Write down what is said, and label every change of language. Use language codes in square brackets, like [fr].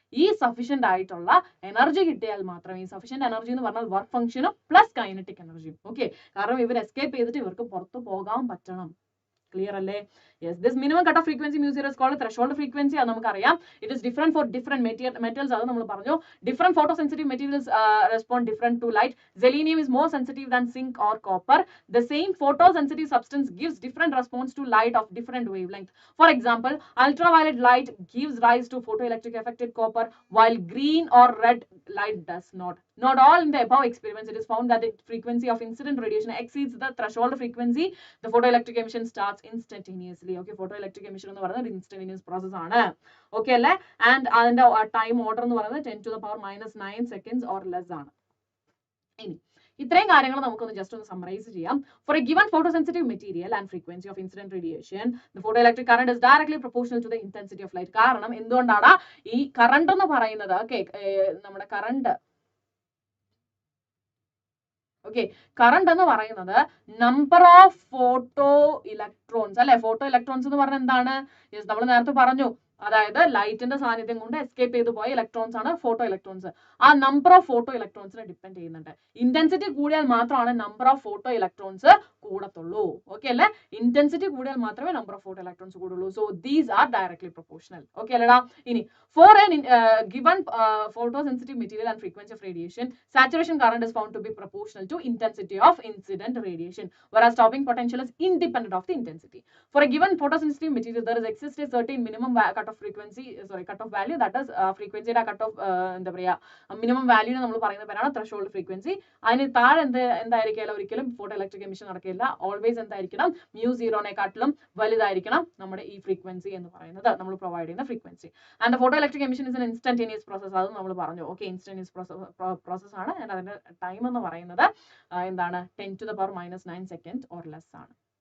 [ml] ഈ സഫീഷ്യന്റ് ആയിട്ടുള്ള എനർജി കിട്ടിയാൽ മാത്രമേ, ഈ സഫീഷ്യന്റ് എനർജി എന്ന് പറഞ്ഞാൽ വർക്ക് ഫംഗ്ഷനും പ്ലസ് കൈനറ്റിക് എനർജിയും. ഓക്കെ, കാരണം ഇവർ എസ്കേപ്പ് ചെയ്തിട്ട് ഇവർക്ക് പുറത്തു പോകാൻ പറ്റണം. ക്ലിയർ അല്ലേ? [en] Yes, this minimum cut off frequency μ0 is called threshold frequency. [ml] അത് നമുക്കറിയാം. [en] It is different for different metals. [ml] അത് നമ്മൾ പറഞ്ഞു. [en] Different photo sensitive materials respond different to light. Selenium is more sensitive than zinc or copper. The same photosensitive substance gives different response to light of different wavelength. For example, ultraviolet light gives rise to photoelectric affected copper, while green or red light does not. Not all in the above experiments it is found that the frequency of incident radiation exceeds the threshold frequency. The photoelectric emission starts instantaneously. Okay, photoelectric emission [ml] എന്ന് പറയുന്നത് [en] instantaneous process ആണ്. Okay അല്ലേ? [ml] And അതിന്റെ time order എന്ന് പറയുന്നത് 10⁻⁻9 seconds or less ആണ്. ഇനി ഇത്രയും കാര്യങ്ങൾ നമുക്കൊന്ന് ജസ്റ്റ് ഒന്ന് സമ്മറൈസ് ചെയ്യാം. [en] For a given photosensitive material and frequency of incident radiation the photoelectric current is directly proportional to the intensity of light. [ml] കാരണം എന്തുകൊണ്ടാണ് ഈ കറണ്ട് എന്ന് പറയുന്നത്, ഓക്കെ, നമ്മുടെ കറണ്ട്, ഓക്കെ, കറണ്ട് എന്ന് പറയുന്നത് നമ്പർ ഓഫ് ഫോട്ടോ ഇലക്ട്രോൺസ് അല്ലെ. Photo electrons എന്ന് പറഞ്ഞാൽ എന്താണ്, നമ്മൾ നേരത്തെ പറഞ്ഞു, അതായത് ലൈറ്റിന്റെ സാന്നിധ്യം കൊണ്ട് എസ്കേപ്പ് ചെയ്തു പോയ ഇലക്ട്രോൺസ് ആണ് ഫോട്ടോ ഇലക്ട്രോൺസ്. ആ നമ്പർ ഓഫ് ഫോട്ടോ ഇലക്ട്രോൺസിനെ ഡിപ്പെൻഡ് ചെയ്യുന്നുണ്ട്. ഇന്റൻസിറ്റി കൂടിയാൽ മാത്രമാണ് number of photo electrons കൂടത്തുള്ളൂ. Okay അല്ലെ? ഇന്റൻസിറ്റി കൂടിയാൽ മാത്രമേ number of photo electrons കൂടുള്ളൂ. [en] So these are directly proportional. [ml] Okay അല്ലടാ? [en] ഇനി for an given photosensitive material and frequency of radiation saturation current is found to be proportional to intensity of incident radiation, whereas stopping potential is independent of the intensity. For a given photosensitive material, there is exists a certain minimum cut off frequency, cut off value, that is frequency cut off [ml] എന്താ പറയാ minimum value നമ്മൾ പറയുന്ന പേരാണ് threshold frequency. അതിന് താഴെ എന്തായിരിക്കില്ല, ഒരിക്കലും photo electric emission നടക്കില്ല. Always എന്തായിരിക്കണം, μ0നെക്കാട്ടിലും വലുതായിരിക്കണം നമ്മുടെ ഈ ഫ്രീക്വൻസി എന്ന് പറയുന്നത്, നമ്മൾ പ്രൊവൈഡ് ചെയ്യുന്ന frequency. [en] And the photoelectric emission is an instantaneous process. [ml] അത് നമ്മൾ പറഞ്ഞു. [en] Okay, instantaneous process ആണ്. [ml] ആൻഡ് അതിന്റെ ടൈം എന്ന് പറയുന്നത് എന്താണ്, 10⁻⁻9 seconds or less ആണ്.